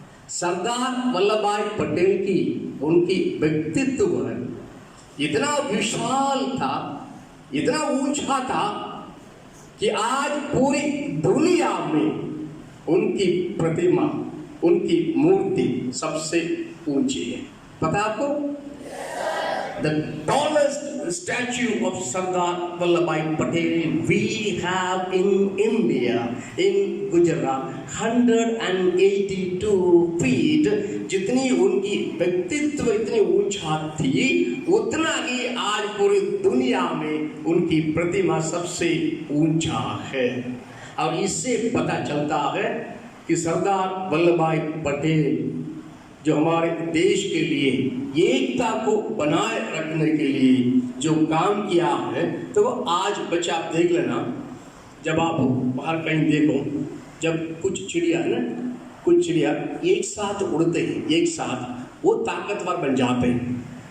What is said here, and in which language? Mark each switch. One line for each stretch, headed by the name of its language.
Hindi: सरदार वल्लभ भाई पटेल की उनकी व्यक्तित्व है इतना विशाल था, इतना ऊंचा था कि आज पूरी दुनिया में उनकी प्रतिमा, उनकी मूर्ति सबसे ऊंची है। पता है आपको?
English: The tallest statue of Sardar Vallabhbhai Patel we have in India, in Gujarat, 182 feet।
Hindi: जितनी उनकी व्यक्तित्व इतनी ऊंचा थी, उतना ही आज पूरी दुनिया में उनकी प्रतिमा सबसे ऊंचा है। और इससे पता चलता है कि सरदार वल्लभभाई पटेल जो हमारे देश के लिए एकता को बनाए रखने के लिए जो काम किया है, तो वो आज बच्चा आप देख लेना, जब आप बाहर कहीं देखो, जब कुछ चिड़िया है ना, कुछ चिड़िया एक साथ उड़ते हैं, एक साथ वो ताकतवर बन जाते हैं।